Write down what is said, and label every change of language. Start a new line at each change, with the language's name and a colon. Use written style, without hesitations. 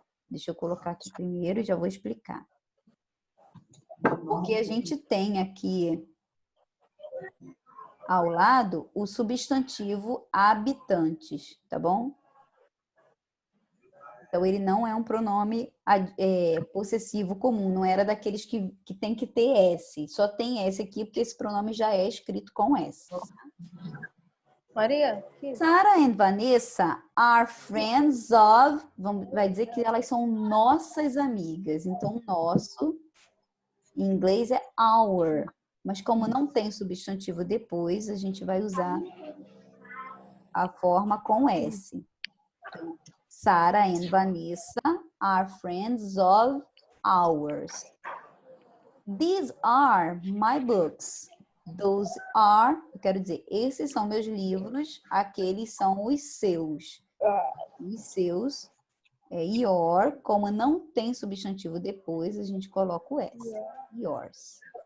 Portuguese: Deixa eu colocar aqui primeiro e já vou explicar. Porque a gente tem aqui ao lado o substantivo habitantes, tá bom? Então, ele não é um pronome possessivo comum, não era daqueles que tem que ter S. Só tem S aqui porque esse pronome já é escrito com S. Maria?
English: Sarah and Vanessa are friends of...
Portuguese: Vai dizer que elas são nossas amigas. Então, nosso, em inglês, é our. Mas como não tem substantivo depois, a gente vai usar a forma com S.
English: Sarah and Vanessa are friends of ours. These are my books. Those are,
Portuguese: eu quero dizer, esses são meus livros, aqueles são os seus. Os seus é your, como não tem substantivo depois, a gente coloca o S.
English: Yours.